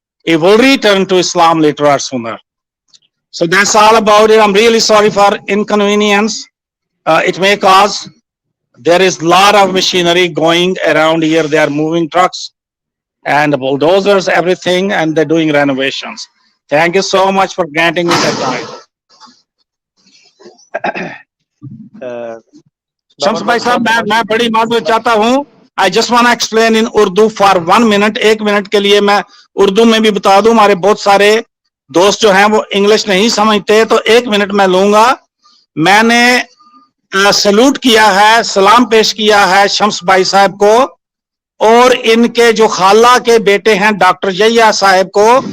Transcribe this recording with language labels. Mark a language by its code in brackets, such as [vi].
[en] He will return to Islam later or sooner. So that's all about it. I'm really sorry for inconvenience it may cause. There is a lot of machinery going around here. They are moving trucks and bulldozers, everything, and they're doing renovations. Thank you so much for granting me that time. [hi] Shams bhai sahab, मैं बड़ी माजरत चाहता हूँ. [en] I just want to explain in Urdu for 1 minute. [hi] 1 minute के लिए मैं उर्दू में भी बता दूं. हमारे बहुत सारे दोस्त जो हैं वो इंग्लिश नहीं समझते, तो 1 मिनट मैं लूंगा. मैंने सैल्यूट किया है, सलाम पेश किया है शम्स भाई साहब को और इनके जो खाला के बेटे हैं डॉक्टर यह्या साहब को.